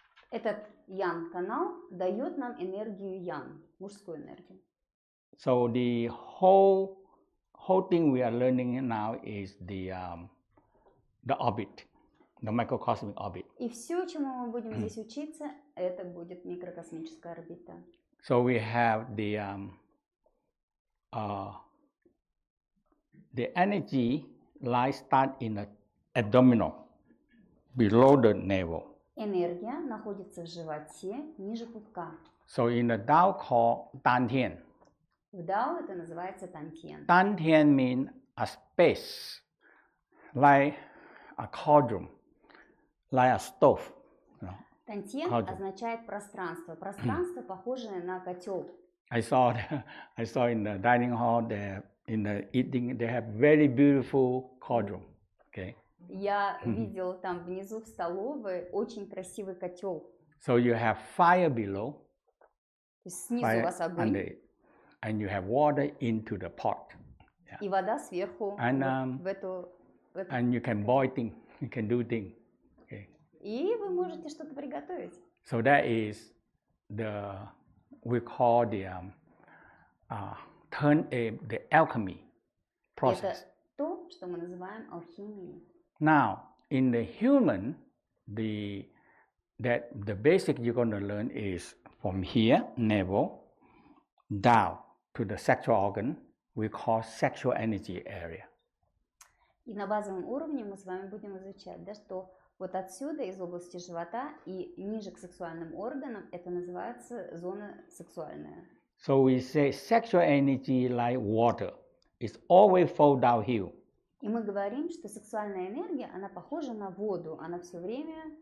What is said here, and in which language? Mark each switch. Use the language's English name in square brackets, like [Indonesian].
[Russian] Этот yang канал дает нам энергию yang, мужскую энергию. [English] So the whole thing we are learning now is the orbit, the microcosmic orbit. [Russian] И все, чему мы будем здесь учиться, это будет микрокосмическая орбита. [English] So we have the energy line start in the abdominal, below the navel. [Russian] Энергия находится в животе, ниже пупка. [English] So in the Tao called Dantian. [Russian] В дао это называется тантьен. [English] Dantian means a space, like a cauldron, like a stove. [Russian] Тантьен означает пространство. Пространство, похожее на котел. [English] I saw in the dining hall, in the eating, they have very beautiful cauldron. Okay. [Russian] Я видел там внизу в столовой очень красивый котел. [English] So you have fire below, [Russian] То есть снизу у вас огонь. [English] And you have water into the pot. [Russian] Yeah. И вода сверху [English] and, [Russian] в эту. [English] And you can boil things, you can do things. Okay. [Russian] И вы можете что-то приготовить. [English] So that is we call the alchemy process. [Russian] Это то, что мы называем алхимией. [English] Now, in the human, the basic you're going to learn is from here, navel, down to the sexual organ, we call sexual energy area. [Russian] И на базовом уровне мы с вами будем изучать, да, что вот отсюда, из области живота и ниже к сексуальным органам, это называется зона сексуальная. [English] So we say sexual energy like water. It's always flow downhill. [Russian] И мы говорим, что сексуальная энергия, она похожа на воду, она все время